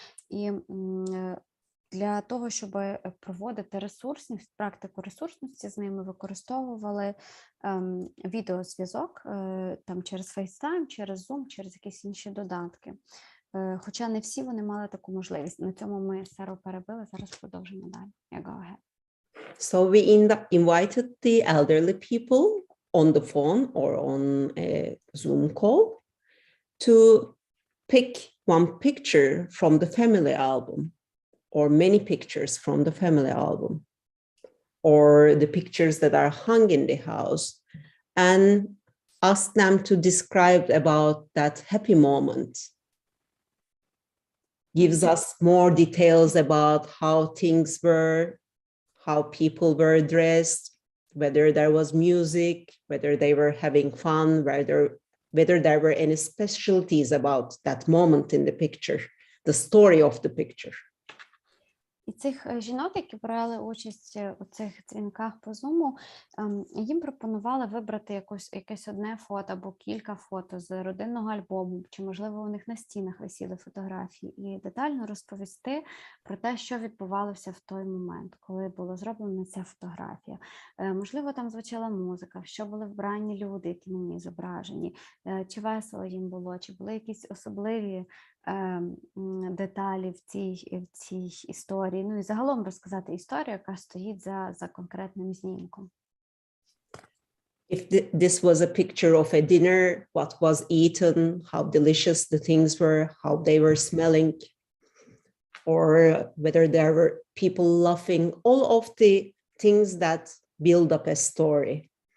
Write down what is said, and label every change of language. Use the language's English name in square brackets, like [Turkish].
[Ukrainian] І для того, щоб проводити ресурсність, практику ресурсності з ними використовували відеозв'язок там через FaceTime, через Zoom, через якісь інші додатки. Хоча не всі вони мали таку можливість. На цьому ми Сару перебили, зараз продовжимо далі. [English] Go ahead. So we invited the elderly people on the phone or on a Zoom call to pick one picture from the family album or many pictures from the family album or the pictures that are hung in the house and ask them to describe about that happy moment. Gives us more details about how things were, how people were dressed, whether there was music, whether they were having fun, whether there were any specialties about that moment in the picture, the story of the picture. [Ukrainian] І цих жінок, які брали участь у цих дзвінках по Zoom, їм пропонували вибрати якесь одне фото або кілька фото з родинного альбому, чи, можливо, у них на стінах висіли фотографії, і детально розповісти про те, що відбувалося в той момент, коли була зроблена ця фотографія. Можливо, там звучала музика, що були вбрані люди, які на ній зображені, чи весело їм було, чи були якісь особливі деталі в цій історії. Ну і загалом розказати історію, яка стоїть за конкретним знімком. [English] If this was a picture of a dinner, what was eaten, how delicious the things were, how they were smelling, or whether there were people laughing, all of the things that build up a story.